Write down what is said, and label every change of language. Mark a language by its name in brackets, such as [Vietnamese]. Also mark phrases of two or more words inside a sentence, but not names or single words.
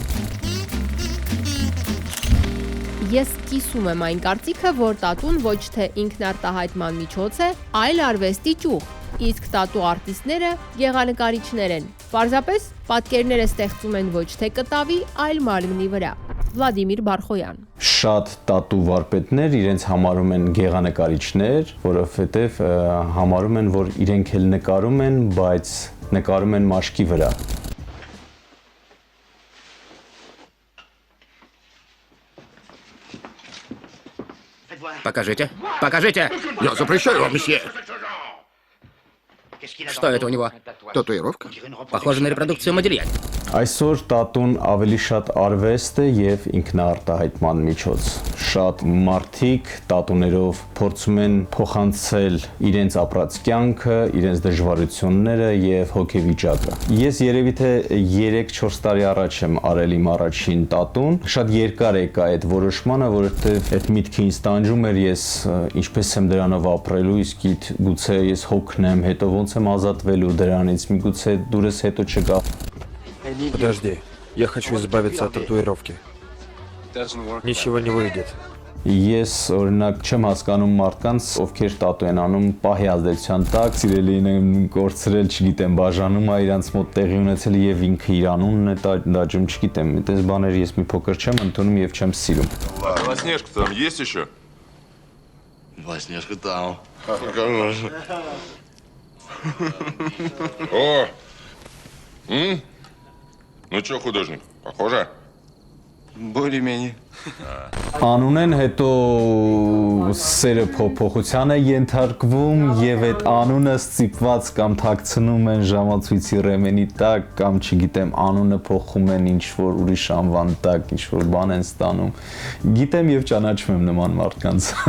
[Armenian] Ես կիսում եմ այն կարծիքը, որ տատուն ոչ թե ինքնարտահայտման միջոց է, այլ արվեստի ճյուղ, իսկ տատու արտիստները գեղանկարիչներ են։ Պարզապես պատկերները ստեղծում են ոչ թե կտավի, այլ մարմնի վրա։ Վլադիմիր Բարխոյան։ Շատ տատու վարպետներ իրենց համարում են գեղանկարիչներ, որովհետև համարում են, որ իրենք էլ նկարում են, բայց նկարում են մաշկի վրա։ [Russian] Покажите, покажите! Я запрещаю вам, месье. Что это у него? Татуировка? Похоже на репродукцию Модильяни. [Armenian] Այսօր տատուն ավելի շատ արվեստ է եւ ինքնաարտահայտման միջոց։ Շատ մարդիկ տատուներով փորձում են փոխանցել իրենց ապրած կյանքը, իրենց դժվարությունները եւ հոգեվիճակը։ Ես երևի թե 3-4 տարի առաջ եմ արել իմ առաջին տատուն։ Շատ երկար եկա այդ որոշմանը, որովհետեւ այդ միտքը ինձ տանջում էր, ես ինչպես եմ դրանով ապրելու, իսկ գուցե ես հոգնեմ, հետո ոնց եմ ազատվելու դրանից, միգուցե դուրս հետո չգա։ [Russian] Подожди, я хочу избавиться от татуировки. Ничего не выйдет. [Armenian] Ես օրինակ չեմ հասկանում մարդկանց, ովքեր տատու են անում պահի ազդեցության տակ, սիրելին են կորցրել, չգիտեմ, բաժանում է իրանց мот տեղի ունեցել եւ инքը իր անունն է դաջում, չգիտեմ, այդպես բաներ ես մի փոքր չեմ ընդունում եւ չեմ сирում. [Russian] Белоснежка там есть еще? Белоснежка там. Конечно. О! Ну что, художник, похоже? Более-менее. [Armenian] Անուն են հետո սերը փոփոխության է ենթարկվում եւ այդ անունը ստիպված կամ թաքցնում են ժամացույցի ռեմենի տակ կամ չգիտեմ անունը փոխում են ինչ որ ուրիշ անվան տակ ինչ որ բան են ստանում գիտեմ եւ ճանաչում եմ նման մարդկանց